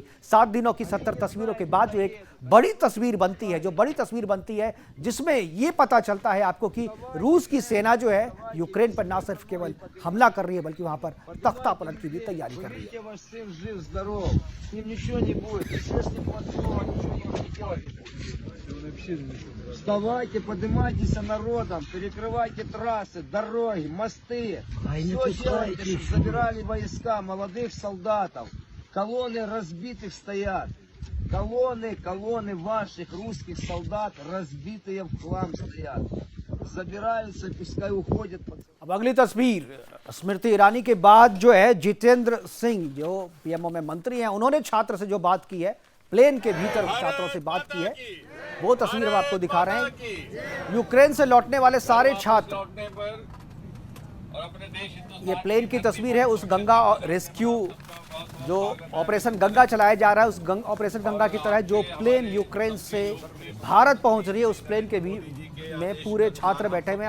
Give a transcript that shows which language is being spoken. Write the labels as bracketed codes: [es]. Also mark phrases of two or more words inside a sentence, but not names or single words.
[hi] 7 दिनों की 70 तस्वीरों के बाद जो एक बड़ी तस्वीर बनती है, जो बड़ी तस्वीर बनती है, जिसमें यह पता चलता है आपको कि रूस की सेना जो है यूक्रेन पर ना सिर्फ केवल हमला कर रही है, बल्कि वहां पर तख्ता पलट की भी तैयारी कर रही है। [ru] Вставайте, поднимайтесь народом, перекрывайте трассы, дороги, мосты. Все делайте, чтобы забирали войска, молодых солдатов. Колонны разбитых стоят. Колонны ваших русских солдат разбитые в хлам стоят. Забираются, пускай уходят. [hi] अब अगली तस्वीर, स्मृति ईरानी के बाद जो है जितेंद्र सिंह, जो पीएमओ में मंत्री हैं, उन्होंने छात्र से जो बात की है, प्लेन के भीतर छात्रों से बात की है, वो तस्वीर हम आपको दिखा रहे हैं। यूक्रेन से लौटने वाले सारे छात्र, ये प्लेन की तस्वीर है उस गंगा रेस्क्यू, जो ऑपरेशन गंगा चलाया जा रहा है, उस ऑपरेशन गंगा की तरह जो प्लेन यूक्रेन से भारत पहुंच रही है, उस प्लेन के में पूरे छात्र बैठे हुए हैं।